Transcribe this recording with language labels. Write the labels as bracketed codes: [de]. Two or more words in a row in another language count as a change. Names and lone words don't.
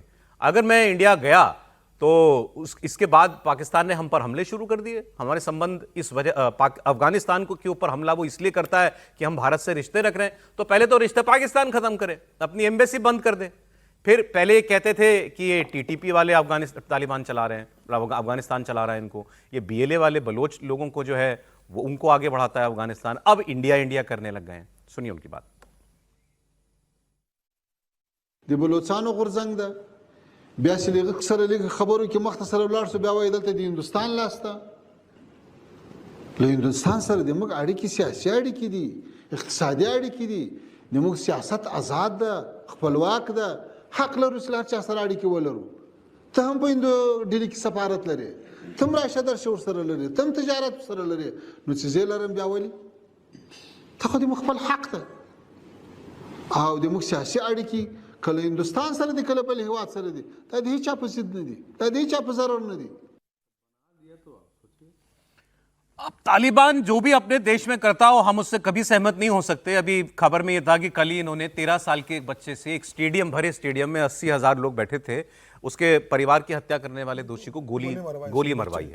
[hi] अगर मैं इंडिया गया तो इसके बाद पाकिस्तान ने हम पर हमले शुरू कर दिए, हमारे संबंध इस वजह अफगानिस्तान को के ऊपर हमला वो इसलिए करता है कि हम भारत से रिश्ते रख रहे हैं, तो पहले तो रिश्ते पाकिस्तान खत्म करें, अपनी एम्बेसी बंद कर दें, फिर पहले कहते थे कि ये टीटीपी वाले तालिबान चला रहे हैं, अफगानिस्तान चला रहा है इनको, ये बीएलए वाले बलोच लोगों को जो है वो उनको आगे बढ़ाता है अफगानिस्तान, अब इंडिया इंडिया करने लग गए हैं। सुनिए उनकी बात। [ps] د بلوچستانو غورځنګ ده بیا چې لږ سره لږ خبرو کې مختصر ولاړ شو بیا وایي دلته د هندوستان لاسته له هندوستان سره د موږ اړیکې سیاسي اړیکې دي اقتصادي اړیکې دي د موږ سیاست آزاد ده خپلواک ده حق لرو چې له هر چا سره اړیکې ولرو ته هم په هندو ډیلي کې سفارت لرې ته هم راشه درشه ورسره لرې ته هم تجارت ورسره لرې نو چې زه لرم بیا ولې ته خو د موږ خپل حق ده او د موږ سیاسي اړیکې کله هندوستان سره دي کله بل هیواد سره دي دا د هیچا په ضد نه دي دا د هیچا په ضرر نه دي [hi] अब तालिबान जो भी अपने देश में करता हो हम उससे कभी सहमत नहीं हो सकते। अभी खबर में यह था कि कल ही इन्होंने 13 साल के एक बच्चे से एक स्टेडियम भरे स्टेडियम में 80,000 लोग बैठे थे, उसके परिवार की हत्या करने वाले दोषी को गोली मरवाई है।